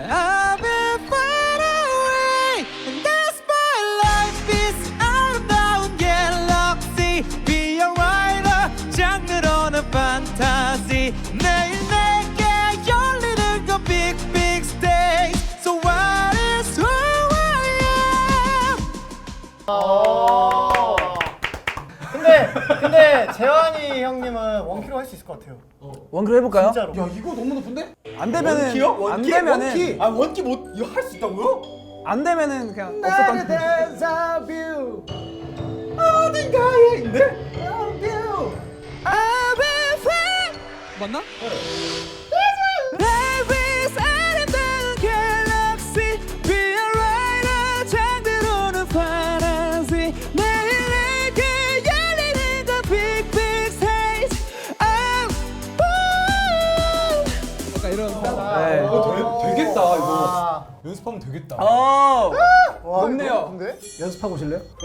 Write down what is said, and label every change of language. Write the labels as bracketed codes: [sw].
[en] I've been far away, and that's my life is [ko] 아름다운 갤럭시. [en] Be a writer, [ko] 장르로는 [en] fantasy. [ko] 매일 내게 열리는 건 [en] big big stage. So what is who I am? [ko] 근데 재환이 형님은 원키로 할 수 있을 것 같아요. 원키로 해볼까요? 진짜로. 야, 이거 너무 높은데? 안 되면은 원키요? 안 되면은 원키. 아 원키 못 이거 할 수 있다고요? 안 되면은 그냥 나를 없었던. 데자뷰 어딘가에 있는데? [en] I've been far. [ko] 맞나? [en] Life is [ko] 아름다운 갤럭시. [en] Be a writer, [ko] 장르로는 [en] fantasy. [ko] 매일 내게 열리는 건 [en] big big stage. [ko] 약간 이런. 네. 이거 되겠다 이거. 아. 연습하면 되겠다. 어. 와, 높네요. 근데? 연습하고 오실래요?